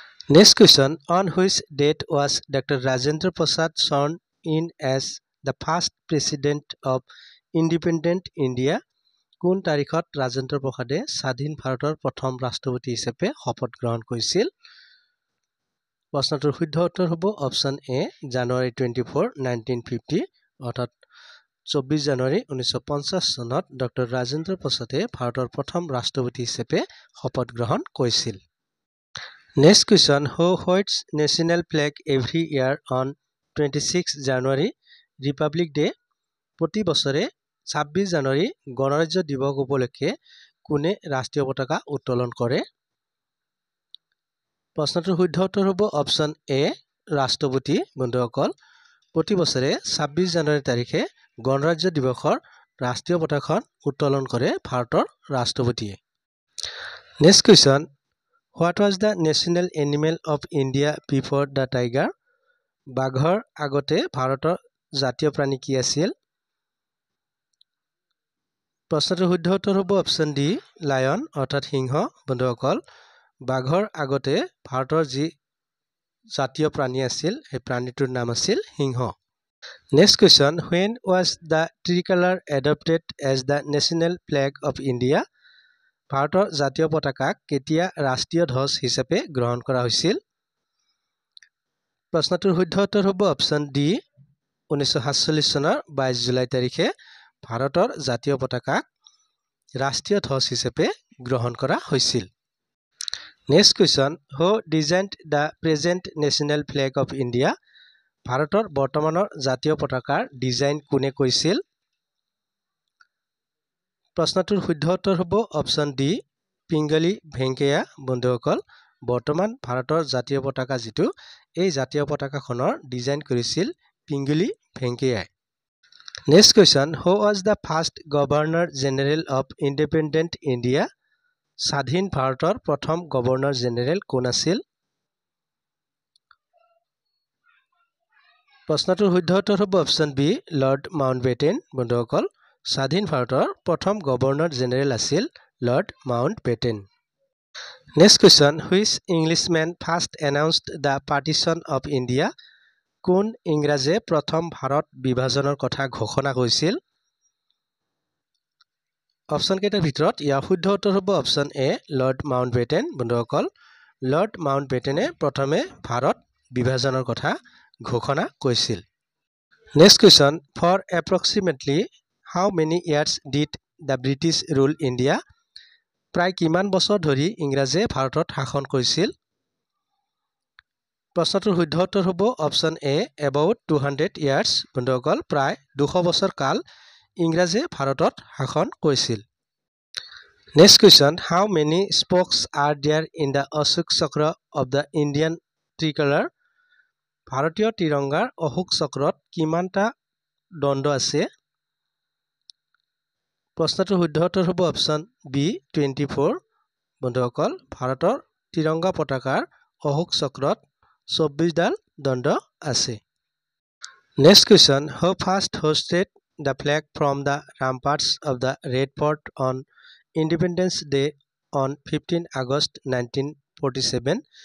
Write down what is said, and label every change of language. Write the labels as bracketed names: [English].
[English] Next question, on which date was Dr. Rajendra Prasad sworn in as the first president of independent India? [Assamese] কোন তাৰিখত ৰাজেন্দ্ৰ প্ৰসাদে স্বাধীন ভাৰতৰ প্ৰথম ৰাষ্ট্ৰপতি হিচাপে শপত গ্ৰহণ কৰিছিল? প্ৰশ্নটোৰ শুদ্ধ উত্তৰ হ'ব অপশ্যন এ জানুৱাৰী 24, 1950 অৰ্থাৎ 24 জানুৱাৰী 1950 চনত ডক্টৰ ৰাজেন্দ্ৰ প্ৰসাদে ভাৰতৰ প্ৰথম ৰাষ্ট্ৰপতি হিচাপে শপত গ্ৰহণ কৰিছিল। [English] Next question, who hoists national flag every year on 26 January, Republic Day? [Assamese] প্ৰতি বছৰে 26 জানুৱাৰী গণৰাজ্য দিৱস উপলক্ষে কোনে ৰাষ্ট্ৰীয় পতাকা উত্তোলন কৰে? প্ৰশ্নটোৰ শুদ্ধ উত্তৰ হ'ব অপশ্যন এ ৰাষ্ট্ৰপতি। বন্ধুসকল, প্ৰতি বছৰে 26 জানুৱাৰী তাৰিখে গণৰাজ্য দিৱসৰ ৰাষ্ট্ৰীয় পতাকাখন উত্তোলন কৰে ভাৰতৰ ৰাষ্ট্ৰপতিয়ে। [English] Next question, what was the national animal of India before the tiger? [Assamese] বাঘৰ আগতে ভাৰতৰ জাতীয় প্ৰাণী কি আছিল? প্ৰশ্নটোৰ শুদ্ধ উত্তৰ হ'ব অপশ্যন ডি লায়ন অৰ্থাৎ সিংহ। বন্ধুসকল, বাঘৰ আগতে ভাৰতৰ যি জাতীয় প্ৰাণী আছিল সেই প্ৰাণীটোৰ নাম আছিল সিংহ। [English] Next question, when was the tricolor adopted as the national flag of India? [Assamese] ভাৰতৰ জাতীয় পতাকাক কেতিয়া ৰাষ্ট্ৰীয় ধ্বজ হিচাপে গ্ৰহণ কৰা হৈছিল? প্ৰশ্নটোৰ শুদ্ধ উত্তৰ হ'ব অপশ্যন ডি 1947 চনৰ 22 জুলাই তাৰিখে ভাৰতৰ জাতীয় পতাকাক ৰাষ্ট্ৰীয় ধ্বজ হিচাপে গ্ৰহণ কৰা হৈছিল। [English] Next question, who designed the present national flag of India? [Assamese] ভাৰতৰ বৰ্তমানৰ জাতীয় পতাকাৰ ডিজাইন কোনে কৰিছিল? প্ৰশ্নটোৰ শুদ্ধ উত্তৰ হ'ব অপশ্যন ডি পিংগলি ভেংকায়া। বন্ধুসকল, বৰ্তমান ভাৰতৰ জাতীয় পতাকা যিটো এই জাতীয় পতাকাখনৰ ডিজাইন কৰিছিল Pingali Venkayya. [English] Next question, who was the first Governor General of Independent India? [Assamese] স্বাধীন ভাৰতৰ প্ৰথম গভৰ্ণৰ জেনেৰেল কোন আছিল? প্ৰশ্নটোৰ শুদ্ধ উত্তৰ হ'ব অপশ্যন বি লৰ্ড মাউণ্টবেটেন। বন্ধুসকল, স্বাধীন ভাৰতৰ প্ৰথম গভৰ্ণৰ জেনেৰেল আছিল lord Mountbatten. [English] Next question, which Englishman first announced the partition of India? [Assamese] কোন ইংৰাজে প্ৰথম ভাৰত বিভাজনৰ কথা ঘোষণা কৰিছিল? অপশ্যন কেইটাৰ ভিতৰত ইয়াৰ শুদ্ধ উত্তৰ হ'ব অপশ্যন এ লৰ্ড মাউণ্টবেটেন। বন্ধুসকল, লৰ্ড মাউণ্টবেটেনে প্ৰথমে ভাৰত বিভাজনৰ কথা ঘোষণা কৰিছিল। [English] Next question, for approximately how many years did the British rule India? [Assamese] প্ৰায় কিমান বছৰ ধৰি ইংৰাজে ভাৰতত শাসন কৰিছিল? প্ৰশ্নটোৰ শুদ্ধ উত্তৰ হ'ব অপশ্যন এ [English] about 200 years। [Assamese] বন্ধুসকল, প্ৰায় 200 বছৰ কাল ইংৰাজে ভাৰতত শাসন কৰিছিল। [English] Next question, how many spokes are there in the Ashok Chakra of the Indian tricolor? [Assamese] ভাৰতীয় তিৰংগাৰ অশোক চক্ৰত কিমানটা দণ্ড আছে? প্ৰশ্নটোৰ শুদ্ধ উত্তৰ হ'ব অপশ্যন বি 24। বন্ধুসকল, ভাৰতৰ তিৰংগা পতাকাৰ অশোক চক্ৰত 24ডাল দণ্ড আছে। [English] Next question, who first hoisted the flag from the ramparts of the Red Fort on Independence Day on 15 August 1947?